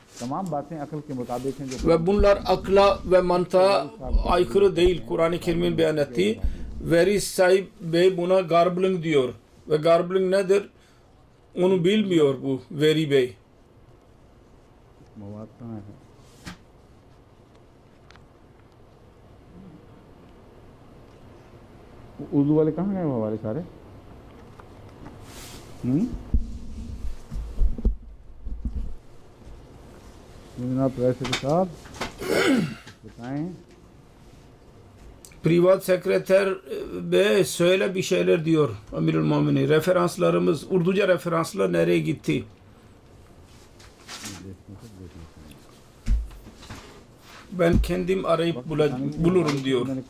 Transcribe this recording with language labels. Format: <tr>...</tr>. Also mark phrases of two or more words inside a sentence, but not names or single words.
<tr>Ve bunlar akla ve mantığa aykırı değil. Kur'an-ı Kerim'in beyan ettiği. Veri sahip bey buna garbling diyor. Ve garbling nedir? Onu bilmiyor bu Veri bey.</tr> <ur>اردو والے کہاں گئے وہ ہمارے سارے؟ جناب پریزیڈنٹ صاحب بتائیں.</ur> <tr>Privat sekreter bey söyle bir şeyler diyor</tr> <ar>أمير المؤمنين.</ar> <tr>Referanslarımız, Urduca referanslar nereye gitti? Ben kendim arayıp bulurum diyor.</tr>